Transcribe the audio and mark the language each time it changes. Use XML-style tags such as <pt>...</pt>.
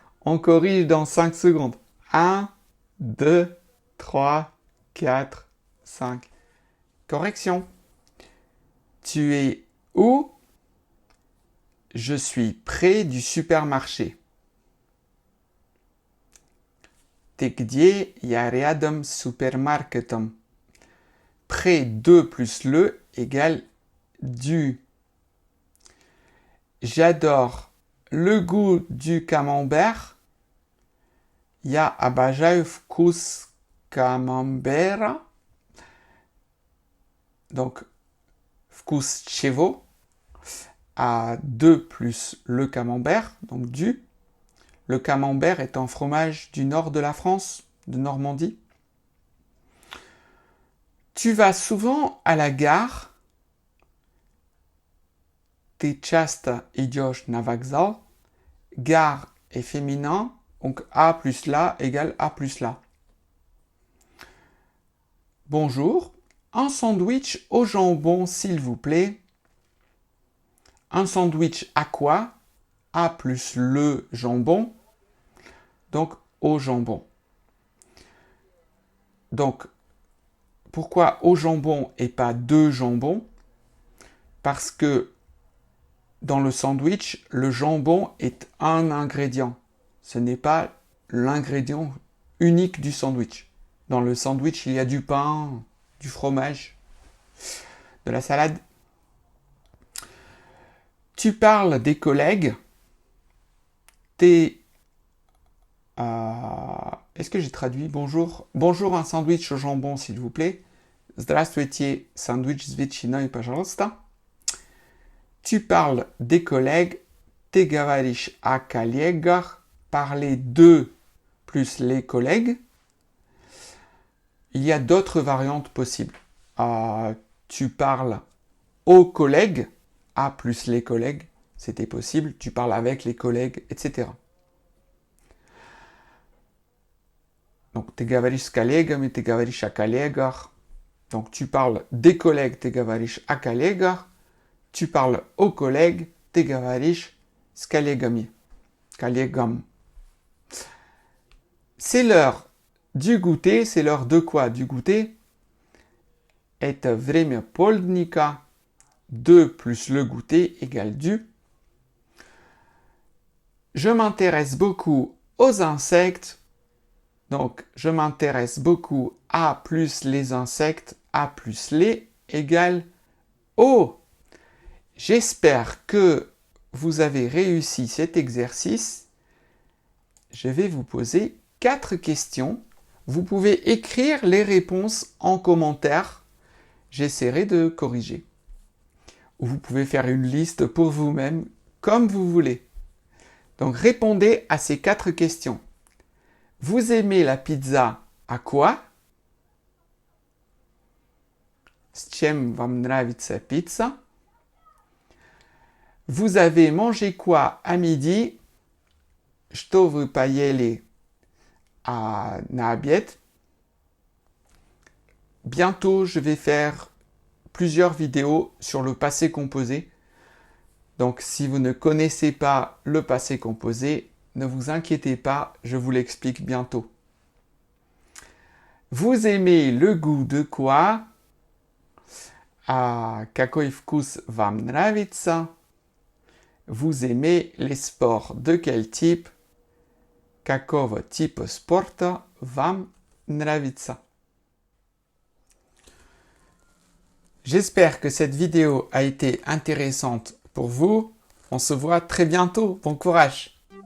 <fr>On corrige dans 5 secondes. 1, 2, 3, 4, 5. Correction. Tu es où? Je suis près du supermarché.</fr> <ru>Знаете, где я рядом с супермаркетом?</ru> <fr>Près de plus le égale du. J'adore le goût du camembert.</fr> <ru>Я обожаю вкус camembert.</ru> <fr>Donc,</fr> <ru>вкус чего?</ru> <fr>À 2 plus le camembert, donc du. Le camembert est un fromage du nord de la France, de Normandie. Tu vas souvent à la gare.</fr> <ru>Ты часто идешь на вокзал.</ru> <fr>Gare est féminin, donc A plus la égale A plus la. Bonjour, un sandwich au jambon s'il vous plaît. Un sandwich à quoi? A plus le jambon, donc au jambon. Donc, pourquoi au jambon et pas de jambon? Parce que dans le sandwich, le jambon est un ingrédient. Ce n'est pas l'ingrédient unique du sandwich. Dans le sandwich, il y a du pain, du fromage, de la salade. Tu parles des collègues. Est-ce que j'ai traduit? Bonjour. Bonjour, un sandwich au jambon, s'il vous plaît.</fr> <ru>Здравствуйте, sandwich с ветчиной, пожалуйста.</ru> <fr>Tu parles des collègues.</fr> <ru>Ты говоришь о коллегах.</ru> <fr>Parler de plus les collègues. Il y a d'autres variantes possibles. Tu parles aux collègues. A plus les collègues. C'était possible. Tu parles avec les collègues, etc. Donc,</fr> <ru>ты говоришь с коллегами, ты говоришь о коллегах.</ru> <fr>Donc, tu parles des collègues,</fr> <ru>ты говоришь о коллегах.</ru> <fr>Tu parles aux collègues,</fr> <ru>ты говоришь с коллегами. Коллегам.</ru> <fr>C'est l'heure du goûter. C'est l'heure de quoi? Du goûter.</fr> <ru>Это время полдника.</ru> <fr>2 plus le goûter égale du. Je m'intéresse beaucoup aux insectes. Donc, je m'intéresse beaucoup à plus les insectes, à plus les égale au. J'espère que vous avez réussi cet exercice. Je vais vous poser 4 questions. Vous pouvez écrire les réponses en commentaire. J'essaierai de corriger. Ou vous pouvez faire une liste pour vous-même, comme vous voulez. Donc, répondez à ces 4 questions. Vous aimez la pizza à quoi?</fr> <ru>С чем вам нравится pizza?</ru> <fr>Vous avez mangé quoi à midi?</fr> <ru>Что вы поели на обед?</ru> <fr>Bientôt, je vais faire plusieurs vidéos sur le passé composé. Donc, si vous ne connaissez pas le passé composé, ne vous inquiétez pas, je vous l'explique bientôt. Vous aimez le goût de quoi?</fr> <ru>Какой вкус вам нравится?</ru> <fr>Vous aimez les sports de quel type?</fr> <ru>Какого типа спорта вам нравится?</ru> <fr>J'espère que cette vidéo a été intéressante pour vous. On se voit très bientôt. Bon courage!</fr>